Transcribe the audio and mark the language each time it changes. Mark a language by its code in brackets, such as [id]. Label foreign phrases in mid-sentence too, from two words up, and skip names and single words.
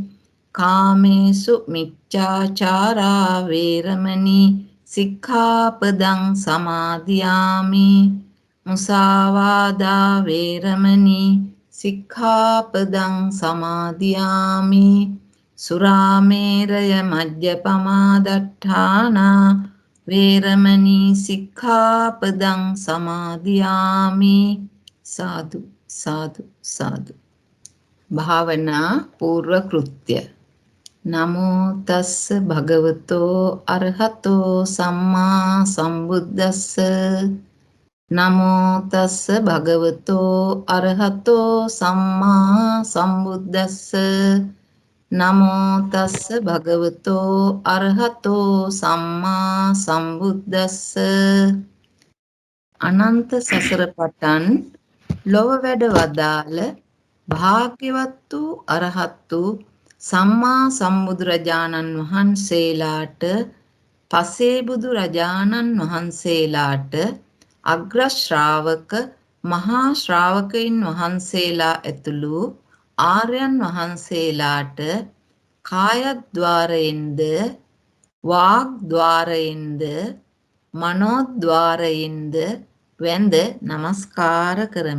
[pi] කාමේසු මිච්ඡාචාරා වේරමණී සික්ඛාපදං සමාදියාමි මුසාවාදා වේරමණී සික්ඛාපදං සමාදියාමි සුරාමේරය මජ්ජපමා දට්ඨානා වේරමණී සික්ඛාපදං සමාදියාමි සාදු සාදු සාදු [si] භාවනා පූර්ව කෘත්‍ය [pi] නමෝ තස්ස භගවතෝ අරහතෝ සම්මා සම්බුද්දස්ස නමෝ තස්ස භගවතෝ අරහතෝ සම්මා සම්බුද්දස්ස නමෝ තස්ස භගවතෝ අරහතෝ සම්මා සම්බුද්දස්ස [si] අනන්ත සසර පටන් ලොව වැඩ වදාළ භාග්‍යවත් වූ අරහත් වූ සම්මා සම්බුදුරජාණන් වහන්සේලාට පසේ බුදුරජාණන් වහන්සේලාට අග්‍ර ශ්‍රාවක මහා ශ්‍රාවකයින් වහන්සේලා ඇතුළු ආර්යයන් වහන්සේලාට කායද්්වාරයෙන්ද වාග්ද්වාරයෙන්ද මනෝද්වාරයෙන්ද වැඳ නමස්කාර කරමි.